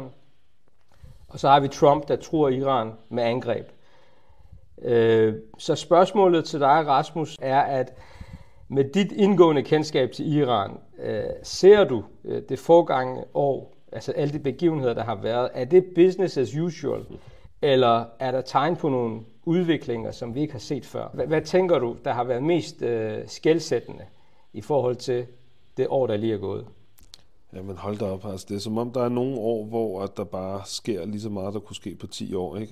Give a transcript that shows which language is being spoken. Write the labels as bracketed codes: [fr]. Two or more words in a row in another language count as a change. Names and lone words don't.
[da] Og så har vi Trump, der truer Iran med angreb. Så spørgsmålet til dig, Rasmus, er, at med dit indgående kendskab til Iran, ser du det forgangne år, altså alle de begivenheder, der har været, er det [en] business as usual, [da] eller er der tegn på nogle udviklinger, som vi ikke har set før? Hvad tænker du, der har været mest skelsættende i forhold til det år, der lige er gået? Jamen hold da op, altså det er som om der er nogle år, hvor at der bare sker lige så meget, der kunne ske på 10 år, ikke?